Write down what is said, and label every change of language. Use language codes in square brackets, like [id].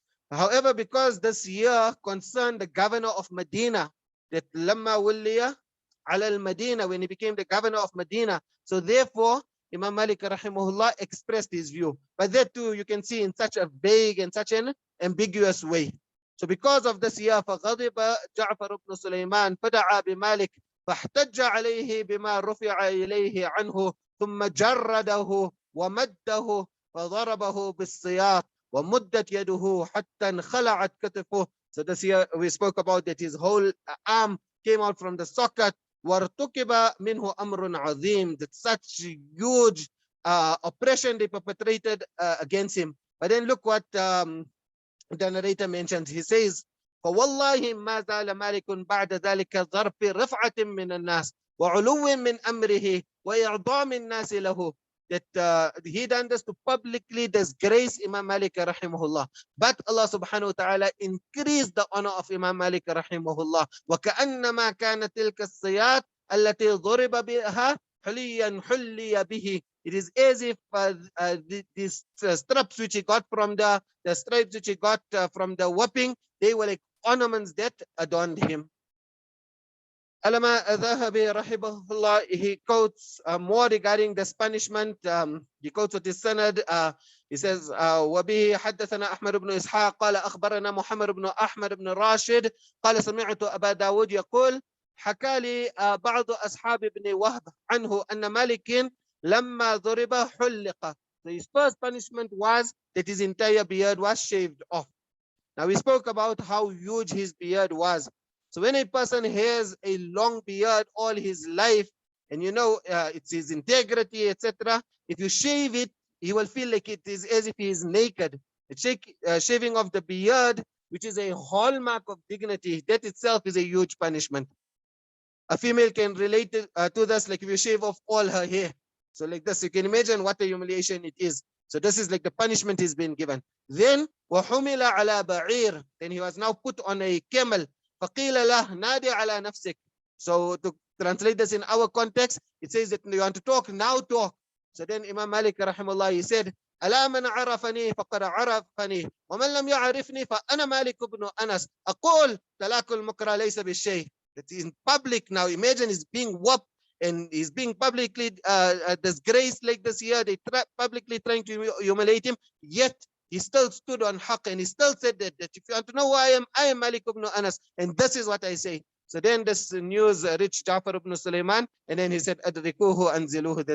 [en] However, because this year concerned the governor of Medina, that [ar] lamma wulliya ala al-Madina, [en] when he became the governor of Medina, so therefore Imam Malik rahimahullah expressed his view. But that too, you can see in such a vague and such an ambiguous way. So because of this year, [ar] فغضب جعفر بن سليمان فدعا بمالك فاحتج عليه بما رفع إليه عنه ثم جرده ومده فضربه بالسياط ومدت يده حتى انخلعت كتفه. [en] So this year we spoke about that his whole arm came out from the socket. [ar] وارتكب منه أمر عظيم, [en] that such huge oppression they perpetrated against him. But then look what the narrator mentions. He says, [ar] فوالله ما زال مالك بعد ذلك ظرف رفعة من الناس وعلو من أمره وإعظام الناس له, [en] that he done this to publicly disgrace Imam Malik rahimahullah. But Allah subhanahu wa ta'ala increased the honor of Imam Malik rahimahullah. [ar] وكأنما كانت تلك السياط التي ضرب بها حليا حلي به. [en] It is as if these straps which he got from the stripes which he got from the whipping, they were like ornaments that adorned him. Alama Zahabi rahimahullah, he quotes more regarding this punishment. He quotes with his sanad. He says, [ar] وبه حدثنا أحمد بن إسحاق قال أخبرنا محمد بن أحمد بن راشد قال سمعت أبا داود يقول حكى لي بعض أصحاب ابن وهب عنه أن مالك لما ضرب حلق. [en] So his first punishment was that his entire beard was shaved off. Now we spoke about how huge his beard was. So when a person has a long beard all his life, and you know it's his integrity, etc., if you shave it, he will feel like it is as if he is naked. The shaving of the beard, which is a hallmark of dignity, that itself is a huge punishment. A female can relate to this, like if you shave off all her hair. So like this, you can imagine what a humiliation it is. So this is like the punishment he's been given. Then [ar] وَحُمِلَ عَلَى بَعِيرٍ, [en] then he was now put on a camel. [ar] فَقِيلَ لَهُ نَادِي عَلَى نَفْسِكَ. [en] So to translate this in our context, it says that you want to talk, now talk. So then Imam Malik rahimahullah, he said, [ar] ألا من عرفني فقد عرفني ومن لم يعرفني فأنا مالك بن أنس أقول طلاق المكره ليس بالشيء. [en] That in public now, imagine he's being whooped and he's being publicly disgraced like this here. They publicly trying to humiliate him, yet he still stood on haqq and he still said that if you want to know who I am Malik ibn Anas, and this is what I say. So then this news reached Ja'far ibn Sulaiman, and then he said, [ar] Adrikuhu anziluhu.